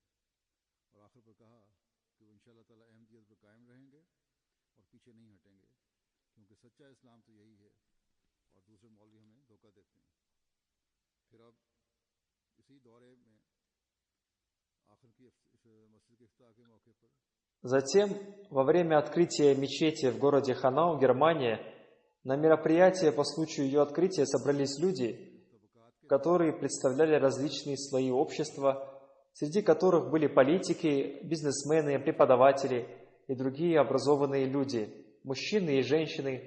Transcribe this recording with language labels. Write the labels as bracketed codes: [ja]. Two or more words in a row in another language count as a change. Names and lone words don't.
[ur] اور آخر پر کہا کہ وہ ان شاء اللہ تعالیٰ احمدیت پر قائم رہیں گے اور پیچھے نہیں ہٹیں گے، کیونکہ سچا اسلام تو یہی ہے اور دوسرے مولوی ہمیں دھوکا دیتے ہیں. پھر اب اسی دورے میں آخر کی مسجد کے افتتاح کے موقع پر [ru] Затем, во время открытия мечети в городе Ханау, Германия, на мероприятие по случаю ее открытия собрались люди, которые представляли различные слои общества, среди которых были политики, бизнесмены, преподаватели и другие образованные люди, мужчины и женщины.